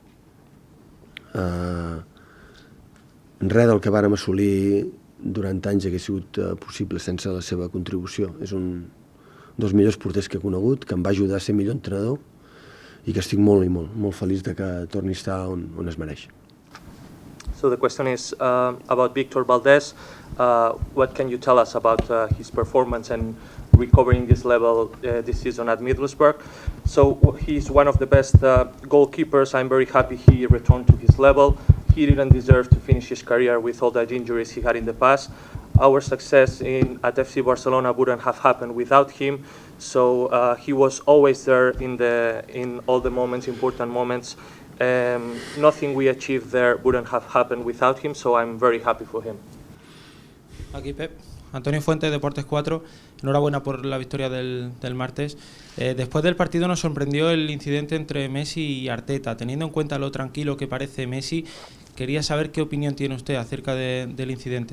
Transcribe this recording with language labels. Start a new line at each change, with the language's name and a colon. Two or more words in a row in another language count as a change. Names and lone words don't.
Catalan: Res del que vàrem assolir durant anys hagués sigut possible sense la seva contribució. És un dels millors porters que he conegut, que em va ajudar a ser millor entrenador i que estic molt feliç de que torni a estar on es mereix.
English: So the question is about Victor Valdés. What can you tell us about his performance and recovering this level this season at Middlesbrough? So he's one of the best goalkeepers. I'm very happy he returned to his level. He didn't deserve to finish his career with all the injuries he had in the past. Our success at FC Barcelona wouldn't have happened without him. So he was always there in all the moments, important moments. Nothing we achieved there wouldn't have happened without him, so I'm very happy for him.
Spanish: Aquí Pep, Antonio Fuentes, Deportes 4, enhorabuena por la victoria del martes. Después del partido nos sorprendió el incidente entre Messi y Arteta. Teniendo en cuenta lo tranquilo que parece Messi, quería saber qué opinión tiene usted acerca del incidente.